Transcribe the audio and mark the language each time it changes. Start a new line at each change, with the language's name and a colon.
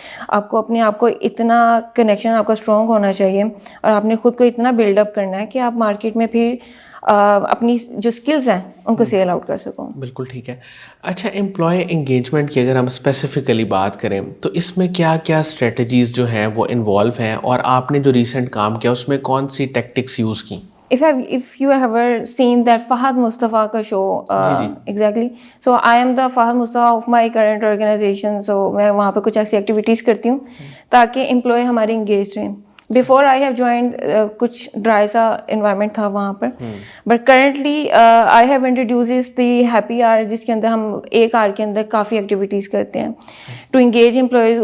Urdu: آپ کو اپنے آپ کو اتنا کنیکشن آپ کا اسٹرانگ ہونا چاہیے, اور آپ نے خود کو اتنا بلڈ اپ کرنا ہے کہ آپ مارکیٹ میں پھر اپنی جو اسکلز ہیں ان کو سیل آؤٹ کر سکو. بالکل ٹھیک ہے. اچھا, امپلائی انگیجمنٹ کی اگر ہم اسپیسیفکلی بات کریں تو اس میں کیا کیا اسٹریٹجیز جو ہیں وہ انوالو ہیں, اور آپ نے جو ریسنٹ کام کیا اس میں کون سی ٹیکٹکس یوز کی؟
English: If you have ever seen that Fahad Mustafa
Urdu: ka
English: show, exactly. So I am the Fahad Mustafa of my current organization.
Urdu: So میں وہاں پہ کچھ ایسی ایکٹیویٹیز کرتی ہوں تاکہ امپلائی ہمارے انگیج رہیں.
English: before I have joined
Urdu: کچھ ڈرائی سا انوائرمنٹ تھا وہاں پر,
English: but currently I have introduce the happy hour,
Urdu: جس کے اندر ہم ایک آر کے اندر کافی ایکٹیویٹیز کرتے ہیں
English: To engage employees.